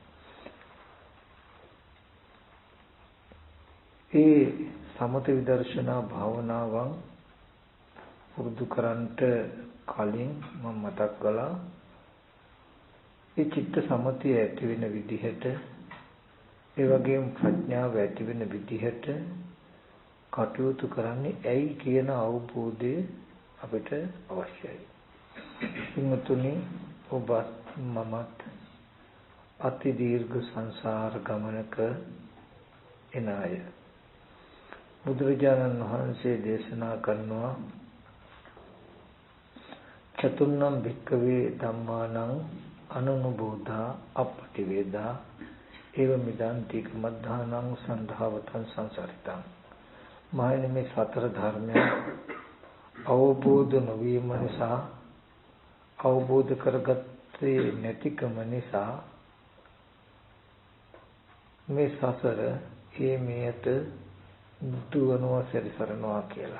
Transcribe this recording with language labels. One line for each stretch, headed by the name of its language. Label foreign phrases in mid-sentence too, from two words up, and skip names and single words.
Sinhala: ඒ සමථ විදර්ශනා භාවනාවන් පුරුදු කරන්ට කලින් මම මතක් කළා ඒ චිත්ත සමථය ඇති වෙන විදිහට, ඒ වගේම ප්‍රඥාව ඇති වෙන විදිහට කටයුතු කරන්නේ ඇයි කියන අවබෝධය අපිට අවශ්‍යයි. ඉන්නතුනි, ඔබත් මමත් අති දීර්ඝ සංසාර ගමනක එන අය. බුදුරජාණන් වහන්සේ දේශනා කරනවා
Pali: චතුර්ණම් භික්ඛවේ ධම්මානං අනුනුබෝධා අපටිවේදා ඒව මිදන්ති මද්ධානං සන්ධාවතං සංසරිතං.
Sinhala: මහණෙනි, මේ සතර ධර්මය අවබෝධ නොවීම නිසා, අවබෝධ කරගත්තේ නැතිකම නිසා මේ සසර මේයට දුවනවා, සැරිසරනවා කියලා.